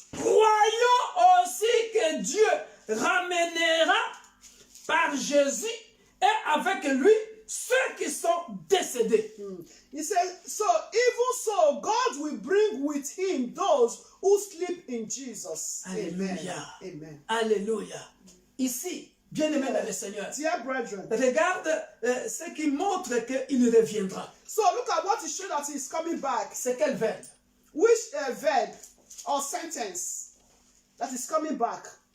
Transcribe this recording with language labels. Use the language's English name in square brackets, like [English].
[French] Croyons aussi que Dieu ramènera par Jésus et avec lui ceux qui sont décédés. [English] He said, so even so, God will bring with him those who sleep in Jesus. Alléluia. Amen. Alléluia. [French] Ici, bien-aimé dans le Seigneur, [English] Dear brethren, [French] regarde ce qui montre qu'il reviendra. [English] so look at what is showing that he is coming back. [French] C'est quel verbe? [English] Which verb or sentence that is coming back?